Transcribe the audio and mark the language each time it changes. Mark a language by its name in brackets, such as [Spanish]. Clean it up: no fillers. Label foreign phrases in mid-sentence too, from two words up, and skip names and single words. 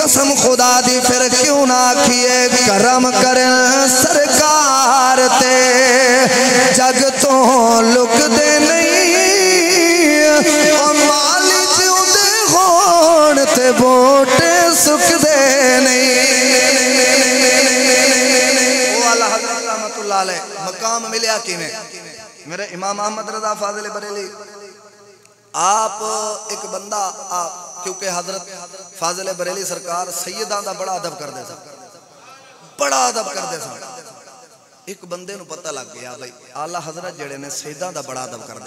[Punjabi] قسم خدا دی فیر کیوں نہ آکھیے کرم کرن سرکار تے جگ تو لکدے نہیں، مالی جیوندے ہون تے بوٹے سکدے نہیں. وہ اعلیٰ حضرت [Arabic] رحمة الله عليه [Punjabi] مقام ملیا کویں? میرے امام احمد رضا فاضل بریلی، آپ ایک بندہ کیونکہ حضرت فاضل بریلی سرکار سیداں دا بڑا ادب کردے سن، بڑا ادب کردے سن. ایک بندے نوں پتا لگ گیا بھائی اعلیٰ حضرت جیہڑے نے سیداں دا بڑا ادب کردے.